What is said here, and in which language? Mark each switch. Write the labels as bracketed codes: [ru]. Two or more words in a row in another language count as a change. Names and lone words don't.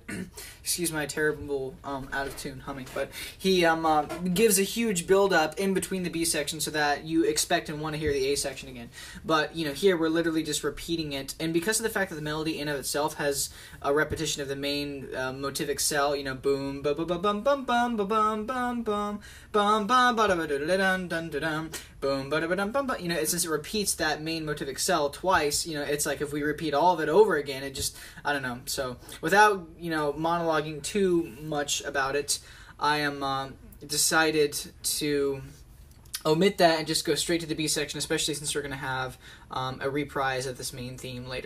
[en] Excuse my terrible out-of-tune humming, but he gives a huge build-up in between the B section so that you expect and want to hear the A section again. But, here we're literally just repeating it, and because of the fact that the melody in of itself has a repetition of the main motivic cell, boom, ba ba ba bum bum bum ba bum bum bum bum bum ba da ba da dun dun dun boom ba da ba dum bum bum, since it repeats that main motivic cell twice, it's like if we repeat all of it over again, it just, I don't know. So without, monologuing too much about it, I am decided to omit that and just go straight to the B section, especially since we're going to have a reprise of this main theme later.